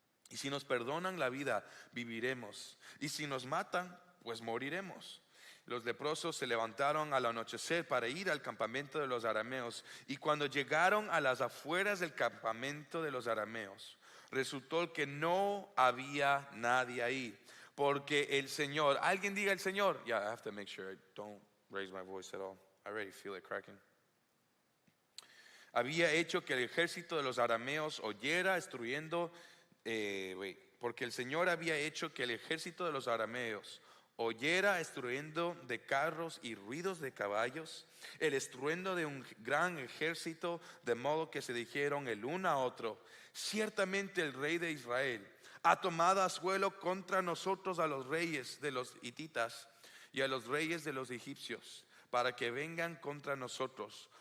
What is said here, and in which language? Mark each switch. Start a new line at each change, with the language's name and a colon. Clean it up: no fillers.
Spanish: Y si nos perdonan la vida, viviremos. Y si nos matan, pues moriremos. Los leprosos se levantaron al anochecer para ir al campamento de los arameos. Y cuando llegaron a las afueras del campamento de los arameos, resultó que no había nadie ahí. Porque el Señor, alguien diga el Señor.
English: Yeah, I have to make sure I don't raise my voice at all. I already feel it cracking.
Spanish: Había hecho que el ejército de los arameos oyera destruyendo, porque el Señor había hecho que el ejército de los arameos oyera estruendo de carros y ruidos de caballos, el estruendo de un gran ejército, de modo que se dijeron el uno a otro, ciertamente el rey de Israel ha tomado a suelo contra nosotros a los reyes de los hititas y a los reyes de los egipcios, para que vengan contra nosotros.